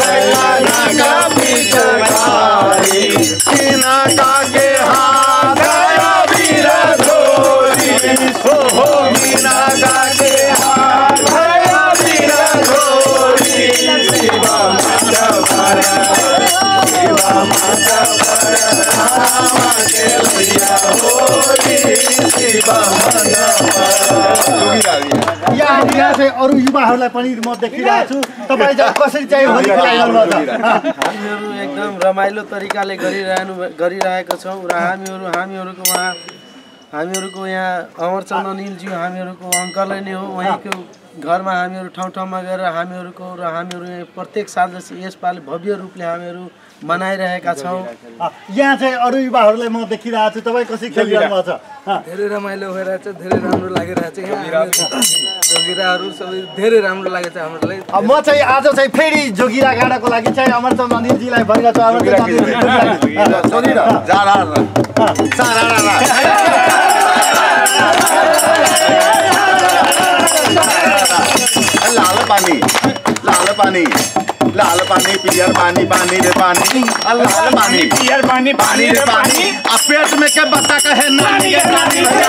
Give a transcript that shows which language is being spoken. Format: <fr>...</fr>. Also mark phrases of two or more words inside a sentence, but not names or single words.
<mai>रंग पिचकारी, किनका के हाथ अबीर धोरी हो, किनका के हाथ अबीर धोरी, शिव मठ पर शिव मठ पर राम खेलया होली, शिव मठ</mai> <ne>यहाँ चाहिँ अरू युवाहरूलाई पनि म देखिरहेको छु। तपाईँ चाहिँ कसरी चाहिँ होली खेलाइरहनु भएको छ? हामीहरू एकदम रमाइलो तरिकाले गरिरहेका छौँ र हामीहरूको यहाँ अमरचन्द्र अनिलज्यू हामीहरूको अङ्कलै नै हो। उहाँको घरमा हामीहरू ठाउँ ठाउँमा गएर हामीहरू प्रत्येक साल जस्तो यसपालि भव्य रूपले हामीहरू मनाइरहेका छौँ। यहाँ चाहिँ अरू युवाहरूलाई म देखिरहेको छु। तपाईँ कसरी खेलिरहनु भएको छ? धेरै रमाइलो भइरहेछ, धेरै राम्रो लागिरहेछ। जोगिराहरू सबै धेरै राम्रो लागेछ हामीहरूलाई। म चाहिँ आज चाहिँ फेरि जोगिरा गाडाको लागि चाहिँ अमरचन्द्र अनिलजीलाई भनिरहेको छु।</ne> <mai>लाल पानी पियर पानी, पानी रे पानी, लाल पानी पियर पानी, पानी रे पानी, पेट में क्या बच्चा कहे नानी रे नानी।</mai>